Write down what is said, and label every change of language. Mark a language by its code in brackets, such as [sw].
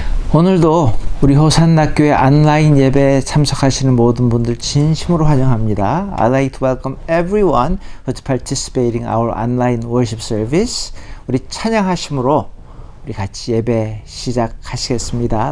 [ko] 오늘도 우리 호산나교회 온라인 예배에 참석하시는 모든 분들 진심으로 환영합니다. [en] I'd like to welcome everyone who's participating in our online worship service. [ko] 우리 찬양하심으로 우리 같이 예배 시작하시겠습니다.